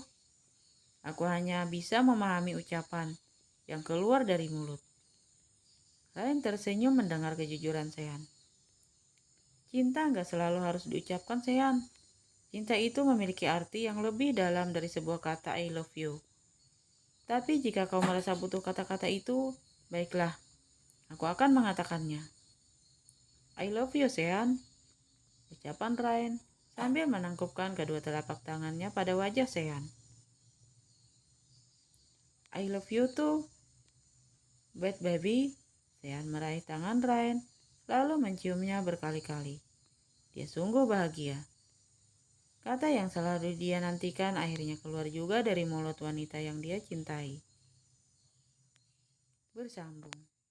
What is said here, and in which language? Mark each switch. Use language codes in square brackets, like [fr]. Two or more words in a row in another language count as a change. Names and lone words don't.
[id] Aku hanya bisa memahami ucapan yang keluar dari mulut. Ren tersenyum mendengar kejujuran Sean. Cinta nggak selalu harus diucapkan, Sean. Cinta itu memiliki arti yang lebih dalam dari sebuah kata [en] I love you. [id] Tapi jika kau merasa butuh kata-kata itu, baiklah, aku akan mengatakannya. [en] I love you, Sean. [id] Ucapan Ryan sambil menangkupkan kedua telapak tangannya pada wajah Sean. [en] I love you too, bad baby. [id] Sean meraih tangan Ryan, lalu menciumnya berkali-kali. Dia sungguh bahagia. Kata yang selalu dia nantikan akhirnya keluar juga dari mulut wanita yang dia cintai. Bersambung.